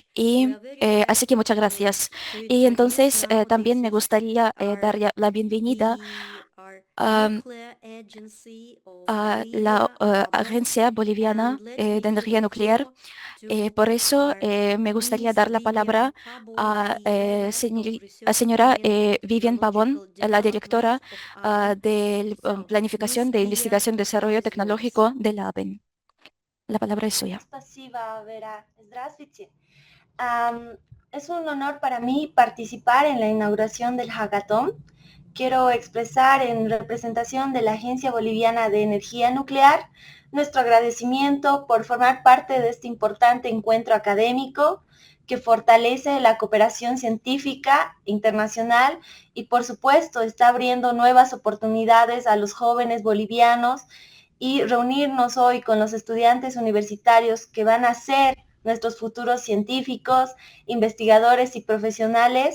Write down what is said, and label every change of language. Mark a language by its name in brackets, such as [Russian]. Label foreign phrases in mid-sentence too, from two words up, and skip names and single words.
[Spanish] Y así que muchas gracias. Y entonces también me gustaría dar la bienvenida a la Agencia Boliviana de Energía Nuclear. Por eso me gustaría dar la palabra a señora Vivian Pavón, la directora de Planificación de Investigación y Desarrollo Tecnológico de la ABEN. La palabra es suya. [Russian] Спасибо, Vera. Здравствуйте. [Spanish] Es un honor para mí participar en la inauguración del hackathon. Quiero expresar en representación de la Agencia Boliviana de Energía Nuclear nuestro agradecimiento por formar parte de este importante encuentro académico que fortalece la cooperación científica internacional y, por supuesto, está abriendo nuevas oportunidades a los jóvenes bolivianos, y reunirnos hoy con los estudiantes universitarios que van a ser nuestros futuros científicos, investigadores y profesionales.